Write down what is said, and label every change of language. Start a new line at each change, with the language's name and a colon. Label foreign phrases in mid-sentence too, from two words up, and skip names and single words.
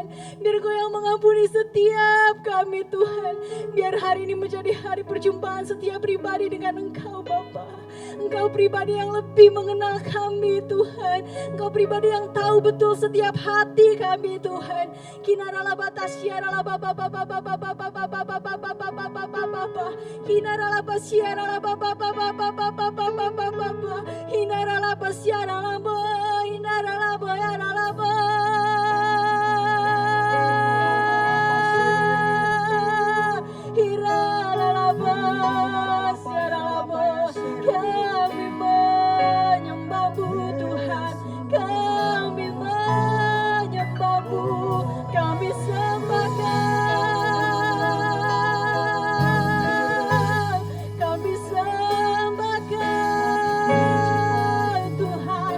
Indonesian: Biar Engkau yang mengampuni setiap kami Tuhan. Biar hari ini menjadi hari perjumpaan setiap pribadi dengan Engkau Bapa. Engkau pribadi yang lebih mengenal kami Tuhan. Engkau pribadi yang tahu betul setiap hati kami Tuhan. Kinaralah batas siaralah Bapa Bapa Bapa Bapa Bapa Bapa Bapa Bapa Bapa. Hinaralah pasiaralah Bapa Bapa Bapa Bapa Bapa Bapa. Hinaralah pasiaralah Bapa. Hinaralah bayaralah Bapa. Hiraralah pasiaralah Bapa. Kami menyembah-Mu Tuhan. Kami menyembah-Mu. Kami sembahkan. Kami sembahkan Tuhan.